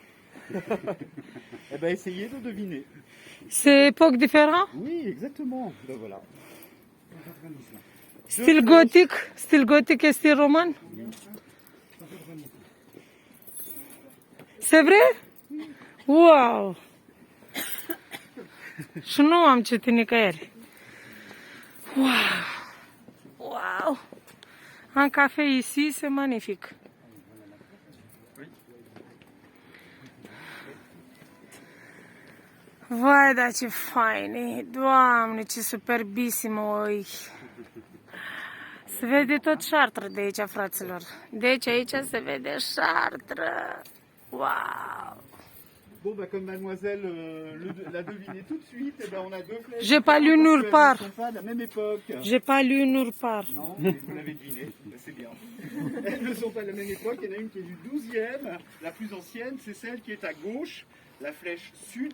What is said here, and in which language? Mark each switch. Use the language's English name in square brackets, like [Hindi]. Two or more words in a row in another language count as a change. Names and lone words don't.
[French] Eh ben, essayez de deviner. C'est époque différente? Oui, exactement. Ben voilà. Style gothique et style roman? C'est vrai? [Romanian] Wow! Și nu am citit nicăieri. Wow! Wow! [French] Un café ici, c'est magnifique. [Romanian] Vai, dar ce faine! Doamne, ce superbissimo e! Se vede tot Chartres de aici, fraților. Deci aici se vede Chartres. Wow! [French] Bon, bah, comme mademoiselle l'a deviné tout de suite, eh ben, on a deux flèches. J'ai pas lu nulle part. Elles ne sont pas de la même époque. J'ai pas lu nulle part. Non, mais vous l'avez deviné, c'est bien. Elles ne sont pas de la même époque, il y en a une qui est du 12e, la plus ancienne, c'est celle qui est à gauche, la flèche sud.